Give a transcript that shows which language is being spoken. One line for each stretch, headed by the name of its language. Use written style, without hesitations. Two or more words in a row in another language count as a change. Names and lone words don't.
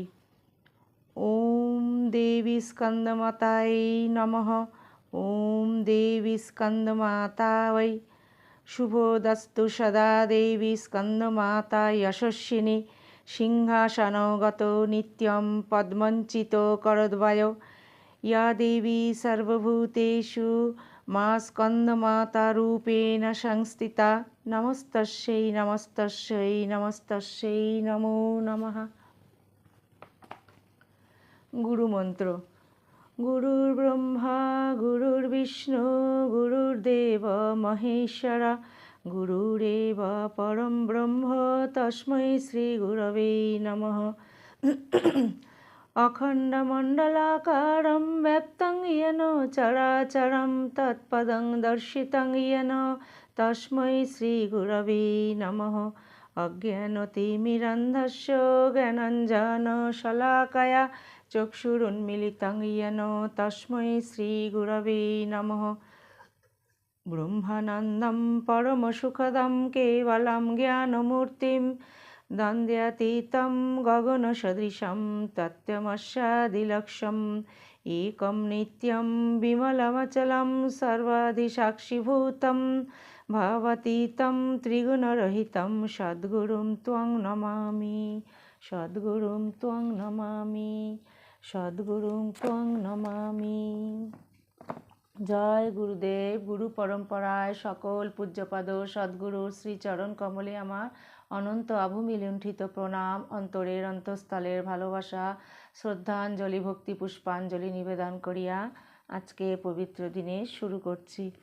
Sanskrit: ওম দেবী স্কন্দমাতায় নমঃ। ওম দেবী স্কন্দমাতায়। শুভোদস্তু সদা দেবী স্কন্দমাতা যশস্বিনী। সিংহাসনগত নিত্যং পদ্মঞ্চিত করদ্বয়। या देवी सर्वभूतेषु मा स्कन्दमातारूपेण संस्थिता। नमस्तस्यै नमस्तस्यै नमस्तस्यै नमो नमः।
Bangla: গুরুমন্ত্র।
Sanskrit: গুরুর্ব্রহ্মা গুরুর্বিষ্ণু গুরুর্দেব মহেশ্বরা। গুরুরেব পরম ব্রহ্ম তস্मै শ্রী গুরবে নমঃ। অখণ্ডমণ্ডলাকারं ব্যপ্तं येन চরাচরं তৎপদং দর্শিतं येन তস্मै শ্রী গুরবে নমঃ। অজ্ঞানতিমিরান্ধস্য জ্ঞানাঞ্জনশলাকয়া চক্ষুরুন্মিলিतं येन তস্मै শ্রী গুরবে নমঃ। ব্রহ্মানন্দं পরমসুখদं কেবलं জ্ঞানমূর্তিं দ্বন্দ্বাতীतं গগনসদৃশं তত্ত্বমস্যাদিলক্ষ্যम् একं নিত্যं বিমলমচलं সর্বাদিসাক্ষিভূतं ভাবাতীतं ত্রিগুণরহিतं সদ্গুরুं ত্বং নমামি। সদ্গুরুং ত্বং নমামি। সদ্গুরুং ত্বং নমামি।
Bangla: জয় গুরুদেব। গুরু পরম্পরায় সকল পূজ্যপাদ সদ্গুরুর শ্রীচরণ কমলে আমার অনন্ত আভূমি লুণ্ঠিত প্রণাম, অন্তরের অন্তঃস্থলের ভালোবাসা, শ্রদ্ধাঞ্জলি, ভক্তি পুষ্পাঞ্জলি নিবেদন করিয়া আজকে পবিত্র দিনে শুরু করছি।